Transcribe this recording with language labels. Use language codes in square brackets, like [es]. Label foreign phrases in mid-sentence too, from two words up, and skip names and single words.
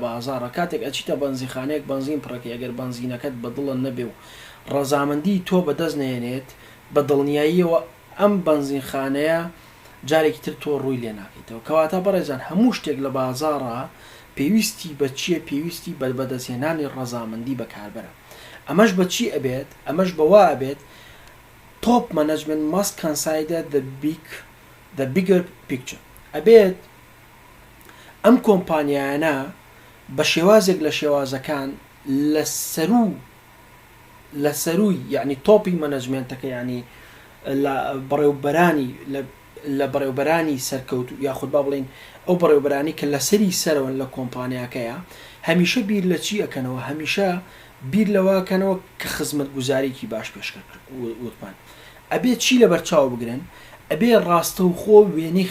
[ckb] بازاڕە کاتێک ئەچیتە بەنزیخانەیەک بەنزین پڕەکەی ئەگەر بەنزینەکەت بەدڵن نەبێ و ڕەزامەندی تۆ بەدەست نێنێت بە دڵنیاییەوە ئەم بەنزینخانەیە جارێکی تر تۆ ڕووی لێ ناکەیتەوە کەواتە بەڕێزان هەموو شتێک لە بازاڕە پێویستی بە چیە پێویستی بە بەدەستهێنانی ڕەزامەندی بەکاربەرە ئەمەش بە چی ئەبێت ئەمەش بەوا ئەبێت [en] top management must consider the bigger picture [ckb] ئەبێت ئەم کۆمپانیایانە بە شێوازێک لە شێوازەکان لە سەرووی یعنی [en] top management [ckb] ینی لە بەڕێوبەرانی سەرکەوت یاخود با بڵین ئەو بەڕێوبەرانی کە لە سەری سەرەوە لە کۆمپانیاکەیە هەمیشە بیر لە چی ئەکەنەوە هەمیشە بیر لەواکەنەوە کە خزمەت گوزاریکی باش پێشکەوتمان ئەبێ چی لە بەرچاو بگرن ئەبێ ڕاستە و خۆ وێنەی